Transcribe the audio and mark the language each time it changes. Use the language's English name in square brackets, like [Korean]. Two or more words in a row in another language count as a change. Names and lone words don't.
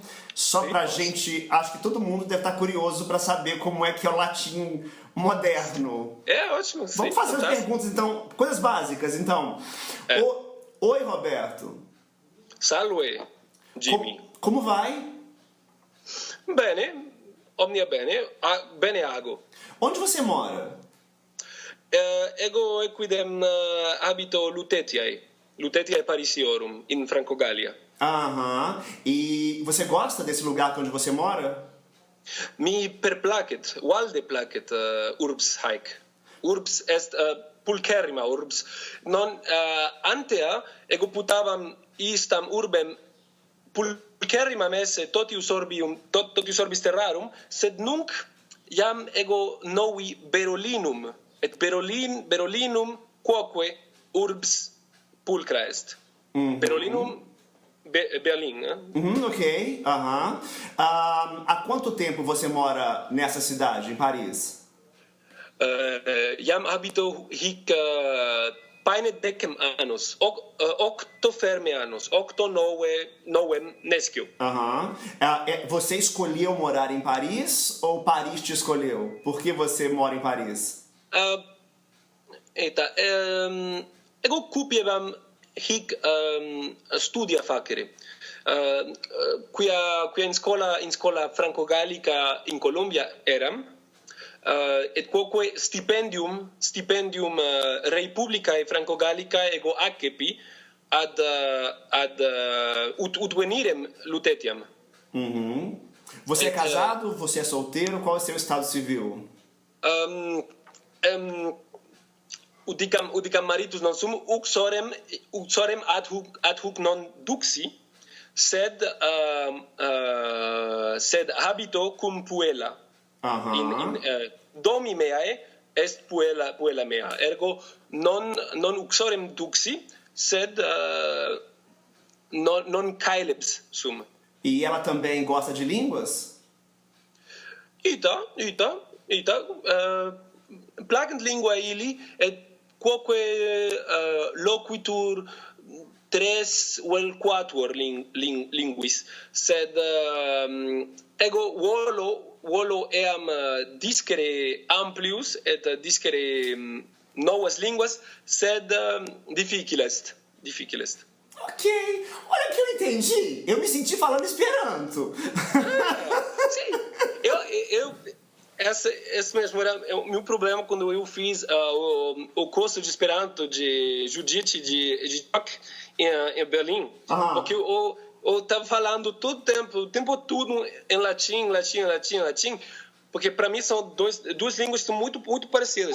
[Portuguese] Só pra gente, acho que todo mundo deve estar curioso para saber como é que é o latim moderno. É ótimo. Vamos fazer as perguntas, então, coisas básicas, então. Oi, Roberto. [Latin] Salve, Jimmy. [Portuguese] Como vai? [Latin] Bene, omnia bene, bene ago. [Portuguese] Onde você mora? [Latin] Ego equidem habito Lutetiae Parisiorum, in Francogalia. [Portuguese] E você gosta desse lugar onde você mora? [Latin] Mi perplacet, valde placet urbs haec. Urbs est pulcherrima urbs. Non antea ego putavam istam urbem pulcherrima messe totius orbis terrarum, sed nunc iam ego novi Berolinum, et Berolinum quoque urbs pulcra est. Berolinum, [Portuguese] Berlim, né? Ok. Há quanto tempo você mora nessa cidade, em Paris? [Latin] Iam habito hic paine decem annos, octo ferme annos, octo novem nescio. [Portuguese] Você escolheu morar em Paris ou Paris te escolheu? Por que você mora em Paris? [Latin] Ego cupievam hic studia facere. Quia in scola franco-gallica in Colombia eram, et quoque stipendium rei publicae franco-gallicae ego accepi ad ut venirem Lutetiam. [Portuguese] Você é casado? Você é solteiro? Qual é o seu estado civil? [Latin] Udicam maritus non sum, uxorem ad huc non duxi, sed habito cum puella. Domi meae est puella mea. Ergo non uxorem duxi, sed non caelebs sum. [Portuguese] E ela também gosta de línguas? [Latin] Ita. Placent lingua illi, et quoque loquitur tres vel quatuor linguis, sed ego volo eam discere amplius et discere novas linguas, sed difficile est. [Portuguese] Ok, olha que eu entendi. Eu me senti falando Esperanto. Sim, esse mesmo era o meu problema quando eu fiz o curso de Esperanto de Judite de Jock em Berlim, porque eu estava falando todo o tempo todo em latim, porque para mim são duas línguas que são muito parecidas.